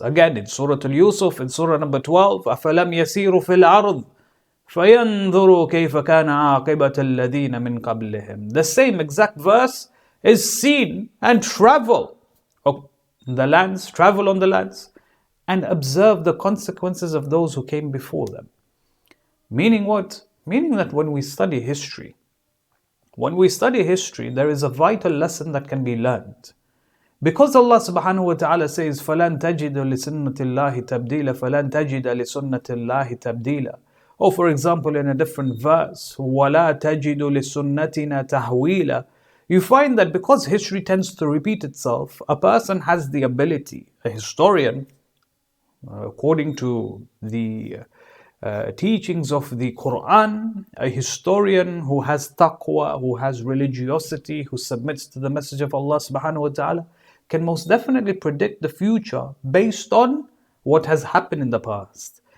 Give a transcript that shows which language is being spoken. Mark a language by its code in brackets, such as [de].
[en] Again, in Surah Al-Yusuf, in Surah number 12, [ar] أَفَلَمْ يَسِيرُوا فِي الْأَرْضِ فَيَنْظُرُوا كَيْفَ كَانَ عَاقِبَةَ الَّذِينَ مِنْ قَبْلِهِمْ. [en] The same exact verse is seen and travel the lands, travel on the lands, and observe the consequences of those who came before them. Meaning what? Meaning that when we study history, when we study history, there is a vital lesson that can be learned. Because Allah subhanahu wa ta'ala says, [ar] فَلَن تَجِدَ لِسُنَّةِ اللَّهِ تَبْدِيلًا فَلَن تَجِدَ لِسُنَّةِ اللَّهِ تَبْدِيلًا. [en] Or for example, in a different verse, [ar] وَلَا تَجِدُ لِسُنَّتِنَا تَحْوِيلًا. [en] You find that because history tends to repeat itself, a person has the ability, a historian, according to the teachings of the Quran, a historian who has taqwa, who has religiosity, who submits to the message of Allah subhanahu wa ta'ala, can most definitely predict the future based on what has happened in the past.